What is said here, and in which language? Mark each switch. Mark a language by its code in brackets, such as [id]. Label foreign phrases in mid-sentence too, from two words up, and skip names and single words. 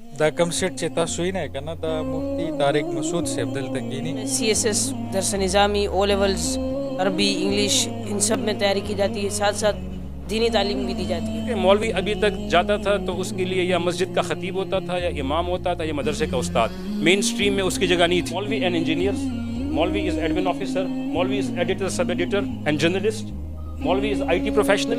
[ps] دا کم سیٹ چې تاسو یې نه کنه دا مفتی طارق مسعود صاحب دلته کینی [ur] CSS درس نظامی او لیولز عربی انگلش ان سب میں تیاری کی جاتی ہے، ساتھ ساتھ دینی تعلیم بھی دی جاتی ہے۔ مولوی ابھی تک جاتا تھا تو اس کے لیے یا مسجد کا خطیب ہوتا تھا یا امام ہوتا تھا یا مدرسے کا استاد، مین سٹریم میں اس کی جگہ نہیں تھی۔ [en] Maulvi and engineer, maulvi is admin officer, maulvi is editor sub editor and journalist, maulvi is IT professional.